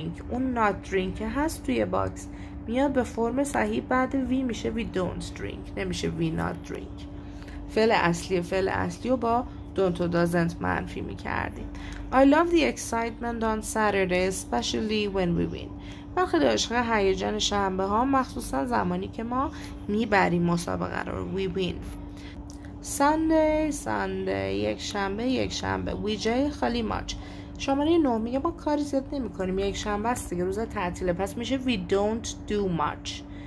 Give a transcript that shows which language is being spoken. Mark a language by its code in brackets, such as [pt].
[fa] اون [en] not drink [fa] هست توی باکس میاد به فرم صحیح بعد وی میشه [en] we don't drink [fa] نمیشه [en] we not drink. [fa] فعل اصلی و با don't و doesn't منفی میکردیم. [en] I love the excitement on Saturday especially when we win. [fa] من خیلی عاشق هیجان شنبه ها مخصوصا زمانی که ما میبریم مسابقه رو. [en] we win. [fa] Sunday یک شنبه we جای خالی ماچ. شماره 9 میگه ما کاری زیاد نمی کنیم. یک شنبه است دیگه روز تعطیله. پس میشه [en] we don't do much.